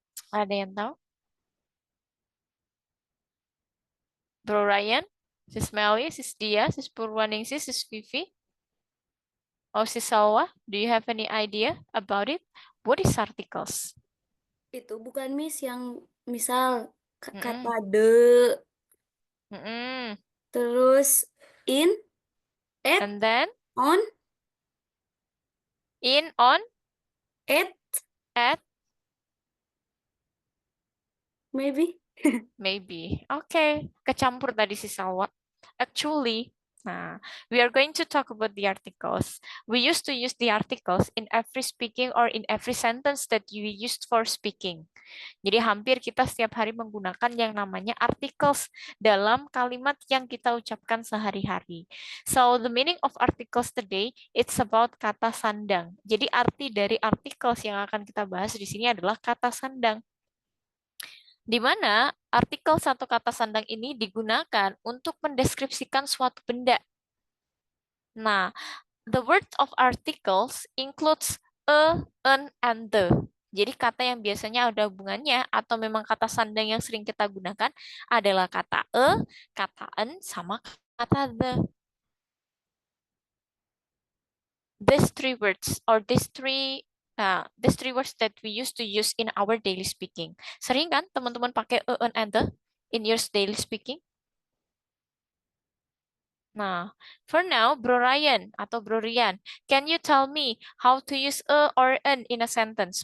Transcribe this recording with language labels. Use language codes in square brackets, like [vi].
[id] Ada yang tahu? [en] Bro Ryan, Sis Meli, Sis Dia, Sis Purwaningsih, Sis Vivi, or Sis Salwa? Do you have any idea about it? What is articles? [id] Itu bukan Miss yang misal Mm-mm. kata de, Mm-mm. terus in, at, [en] And then on, in, on, at, maybe. maybe. Okay, [id] kecampur tadi si Salwa. [en] Actually, we are going to talk about the articles. We used to use the articles in every speaking or in every sentence that you used for speaking. [id] Jadi hampir kita setiap hari menggunakan yang namanya articles dalam kalimat yang kita ucapkan sehari-hari. [en] So the meaning of articles today, it's about [id] kata sandang. Jadi arti dari articles yang akan kita bahas di sini adalah kata sandang, di mana artikel satu kata sandang ini digunakan untuk mendeskripsikan suatu benda. [en] Nah, the word of articles includes a, an, and the. [id] Jadi kata yang biasanya ada hubungannya atau memang kata sandang yang sering kita gunakan adalah kata kata an, sama kata the. [en] These three words or these three words that we used to use in our daily speaking. [id] Sering kan teman-teman pakai a, an, and the [en] in your daily speaking? Nah, for now, Bro Ryan [id] atau [en] Bro Rian, can you tell me how to use a or an in a sentence?